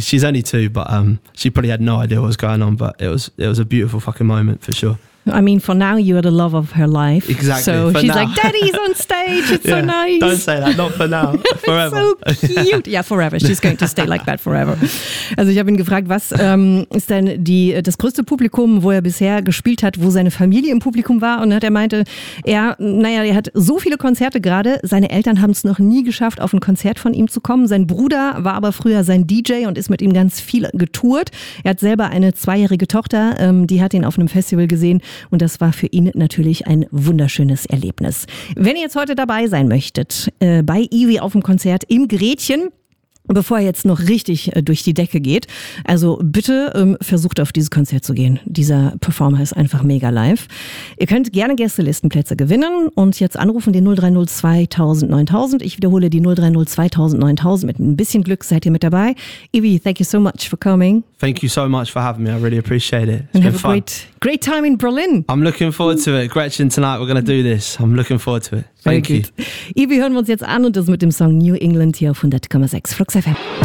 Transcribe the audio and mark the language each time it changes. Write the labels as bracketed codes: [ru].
[en] She's only 2, but she probably had no idea what was going on, but it was a beautiful fucking moment for sure. I mean, for now, you are the love of her life. Exactly. So for she's now. Like, Daddy's on stage, it's yeah. So nice. Don't say that, not for now, forever. So cute. Yeah, forever. She's going to stay like that forever. [de] Also ich habe ihn gefragt, was ist denn das größte Publikum, wo er bisher gespielt hat, wo seine Familie im Publikum war? Und er hat so viele Konzerte gerade, seine Eltern haben es noch nie geschafft, auf ein Konzert von ihm zu kommen. Sein Bruder war aber früher sein DJ und ist mit ihm ganz viel getourt. Er hat selber eine 2-jährige Tochter, die hat ihn auf einem Festival gesehen und das war für ihn natürlich ein wunderschönes Erlebnis. Wenn ihr jetzt heute dabei sein möchtet bei Ivy auf dem Konzert im Gretchen, bevor er jetzt noch richtig durch die Decke geht, also bitte versucht auf dieses Konzert zu gehen. Dieser Performer ist einfach mega live. Ihr könnt gerne Gästelistenplätze gewinnen und jetzt anrufen den 030 2000 9000. Ich wiederhole die 030 2000 9000. Mit ein bisschen Glück seid ihr mit dabei. [en] Ivy, thank you so much for coming. Thank you so much for having me. I really appreciate it. It's and been have fun. A great time in Berlin. I'm looking forward to it. Gretchen, tonight we're going to do this. I'm looking forward to it. Thank you. [de] Ivy, hören wir uns jetzt an und das mit dem Song New England hier auf 100,6. FM.